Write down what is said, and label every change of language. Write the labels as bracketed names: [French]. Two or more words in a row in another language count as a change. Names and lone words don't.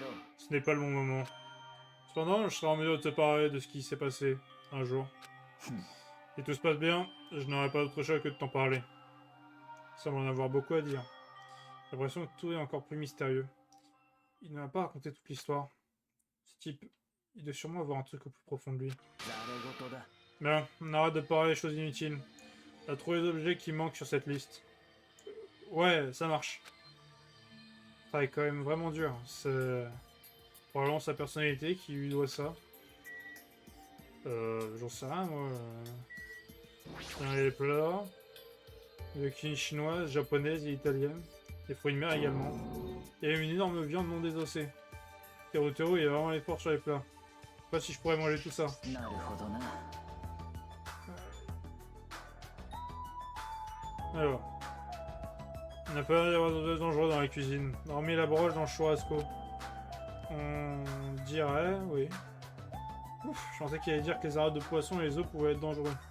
[French] Ce n'est pas le bon moment. Cependant, je serai en mesure de te parler de ce qui s'est passé un jour. Si tout se passe bien, je n'aurai pas d'autre choix que de t'en parler. Il semble en avoir beaucoup à dire. J'ai l'impression que tout est encore plus mystérieux. Il ne m'a pas raconté toute l'histoire. Ce type, il doit sûrement avoir un truc au plus profond de lui. [Japanese] ざれ言だ [French] Bien, on arrête de parler des choses inutiles. T'as trouvé les objets qui manquent sur cette liste. Ouais, ça marche. Ça est quand même vraiment dur. C'est probablement sa personnalité qui lui doit ça. J'en sais rien, moi. Tiens, les plats. De cuisine chinoise, japonaise et italienne. Des fruits de mer également. Il y a une énorme viande non désossée. Teru, il y a vraiment l'effort sur les plats. Je sais pas si je pourrais manger tout ça. [Japanese] なるほどな [French] Alors. Il n'a pas l'air d'y avoir de dangereux dans la cuisine. Hormis la broche dans le churrasco. On dirait, oui. Ouf, je pensais qu'il allait dire que les arêtes de poisson et les os pouvaient être dangereux.